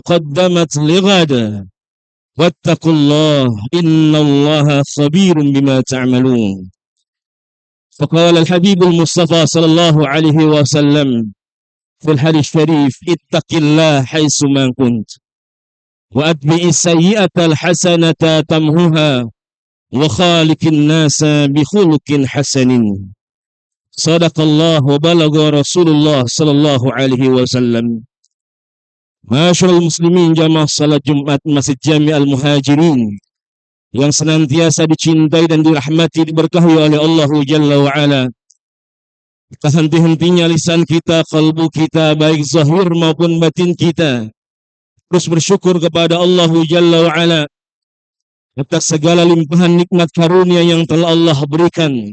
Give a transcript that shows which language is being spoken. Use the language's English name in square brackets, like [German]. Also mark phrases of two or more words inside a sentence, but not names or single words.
[Arabic] قدمت لغد واتقوا الله إن الله خبير بما تعملون فقال الحبيب المصطفى صلى الله عليه وسلم في الحديث الشريف اتق الله حيث ما كنت وأتبع السيئة الحسنة تمهها وخالق الناس بخلق حسن صدق الله وبلغ رسول الله صلى الله عليه wasallam. [Indonesian] Masyaallah muslimin jamaah salat Jumat Masjid Jami Al-Muhajirin yang senantiasa dicintai dan dirahmati diberkahi oleh Allah [Arabic] جل وعلا. [Indonesian] Tak henti-hentinya lisan kita, kalbu kita, baik zahir maupun batin kita terus bersyukur kepada Allah [Arabic] جل وعلا [Indonesian] atas segala limpahan nikmat karunia yang telah Allah berikan.